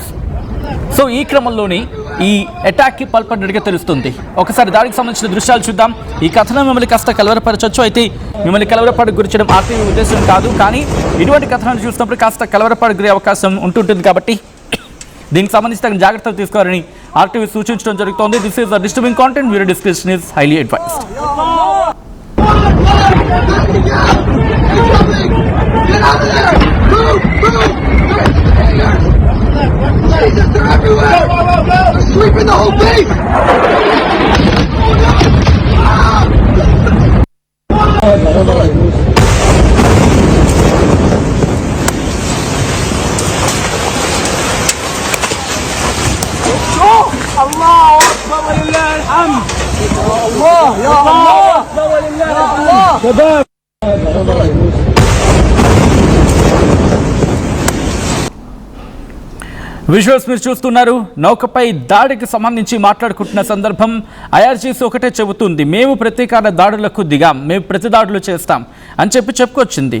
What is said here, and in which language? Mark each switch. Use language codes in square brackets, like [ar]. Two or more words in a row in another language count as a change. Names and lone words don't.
[te] సో ఈ క్రమంలోని ఈ అటాక్కి పాల్పడినట్టుగా తెలుస్తుంది. ఒకసారి దానికి సంబంధించిన దృశ్యాలు చూద్దాం. ఈ కథనం మిమ్మల్ని కాస్త కలవరపరచవచ్చు. అయితే మిమ్మల్ని కలవరపాటు గురించడం ఆర్టీవీ ఉద్దేశం కాదు, కానీ ఇటువంటి కథనాలు చూసినప్పుడు కాస్త కలవరపాటు గురే అవకాశం ఉంటుంటుంది. కాబట్టి దీనికి సంబంధించి తగిన జాగ్రత్తలు తీసుకోవాలని ఆర్టీవీ సూచించడం జరుగుతోంది. [en] This is the disturbing content. Viewer description is highly advised. Jesus, they're everywhere! They're sweeping the whole base! [ar] الله أكبر ولله الحمد. الله يا الله أكبر ولله الحمد. شباب [te] విజువల్స్ మీరు చూస్తున్నారు. నౌకపై దాడికి సంబంధించి మాట్లాడుకుంటున్న సందర్భం ఐఆర్జీసీ ఒకటే చెబుతుంది, మేము ప్రతీకార దాడులకు దిగాం, మేము ప్రతి దాడులు చేస్తాం అని చెప్పుకొచ్చింది.